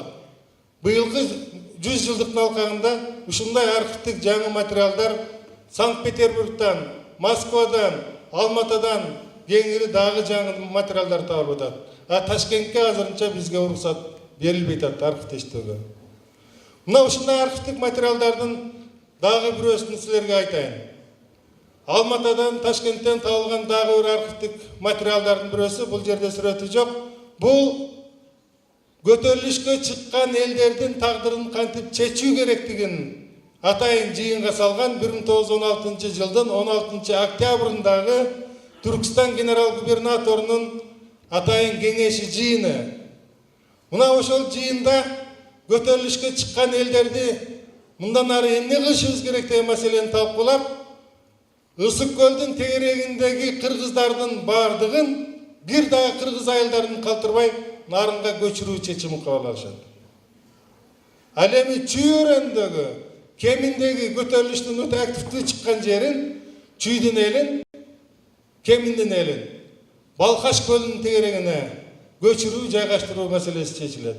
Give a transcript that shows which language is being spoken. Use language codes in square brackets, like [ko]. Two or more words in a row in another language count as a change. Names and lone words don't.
[ky] Быйылкы 100 жылдыктын алкагында ушундай архивдик жаңы материалдар Санкт-Петербургтан, Москвадан, Алматадан кеңири дагы жаңы материалдар табылып атат. Ташкентке азырынча бизге уруксат берилбей атат архивдештөөгө. Мына ушундай архивдик материалдардын дагы бирөөсүн силерге айтайын. [kk] Алматадан, Ташкенттен табылған дағы бір архивтік материалдардың біресі, бұл жерде сүреті жоқ. Бұл көтерілішке шыққан елдердің тағдырын [ky] қантип чечүү [kk] керектігін атайын жиынға салған 1916 жылдың 16 октябрындағы Түркістан генерал-губернаторының атайын кеңеші жиыны. [ky] Мына ошол жиында көтерілішке шыққан елдерді мындан ары эмне кылышыбыз керек деген маселени талкуулап, Ысык көлдүн тегерегиндеги кыргыздардын бардыгын бир дагы кыргыз айылдарын калтырбай нарынга көчүрүү чечимин кабыл алышат. Ал эми Чүй-өрөндөгү кеминдеги көтөрүлүштүн өтө активдүү чыккан жерин, Чүйдүн элин, Кеминдин элин Балкаш көлүнүн тегерегине көчүрүү, жайгаштыруу маселеси чечилет.